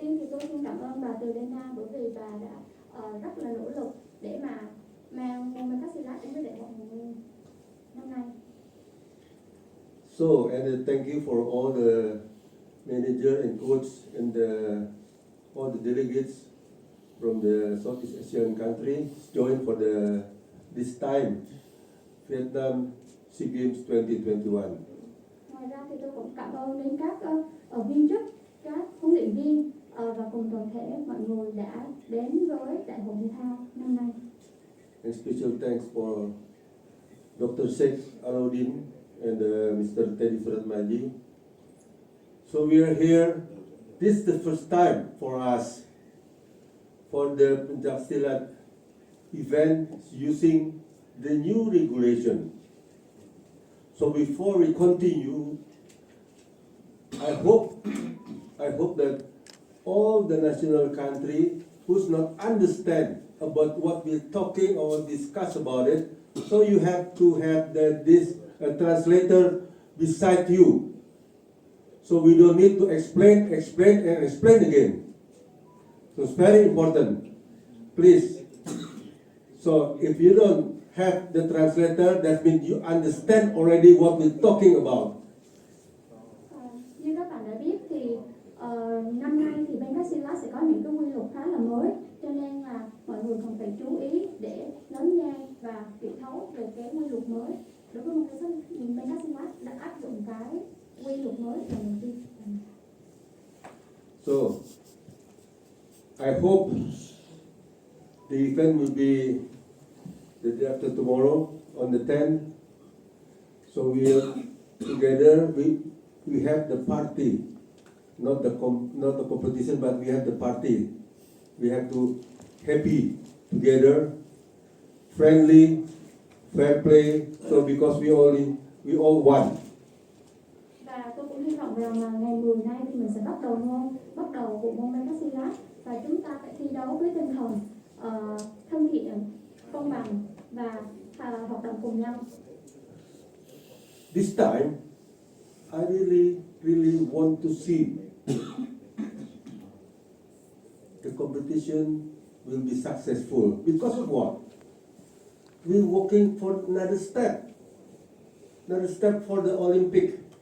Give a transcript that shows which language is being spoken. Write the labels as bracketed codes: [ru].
[vi] tôi xin cảm ơn bà từ Đen Nam bởi vì bà đã rất là nỗ lực để mà mang môn Pencak Silat đến với đại hội Hồng Nguyên năm nay. [en] So, and thank you for all the manager and coach and all the delegates from the Southeast Asian country joined for this time Vietnam SEA Games 2021. [vi] Ngoài ra thì tôi cũng cảm ơn đến các viên chức, các huấn luyện viên và cùng toàn thể mọi người đã đến với đại hội thể thao năm nay. [en] And special thanks for Dr. Sheikh Alauddin and Mr. Teddy Suratmaji. So we are here. This is the first time for us for the Pencak Silat event using the new regulation. So before we continue, I hope that all the national country who's not understand about what we're talking or discuss about it, so you have to have this translator beside you. So we don't need to explain again. So it's very important. Please. So if you don't have the translator, that means you understand already what we're talking about. [vi] Như các bạn đã biết thì năm nay thì Pencak Silat sẽ có những cái quy luật khá là mới, cho nên là mọi người cần phải chú ý để lắng nghe và hiểu thấu về cái quy luật mới. Đối với Pencak Silat đã áp dụng cái quy luật mới lần đầu tiên. [en] So I hope the event will be the day after tomorrow on the 10th. So we are together. We have the party, not the competition, but we have the party. We have to happy together, friendly, fair play. So because we all won. [vi] Và tôi cũng hy vọng rằng là ngày 10 nay thì mình sẽ bắt đầu bộ môn Pencak Silat và chúng ta phải thi đấu với tinh thần thân thiện, công bằng và hoạt động cùng nhau. [en] This time, I really want to see the competition will be successful. Because of what? We're working for another step for the Olympic.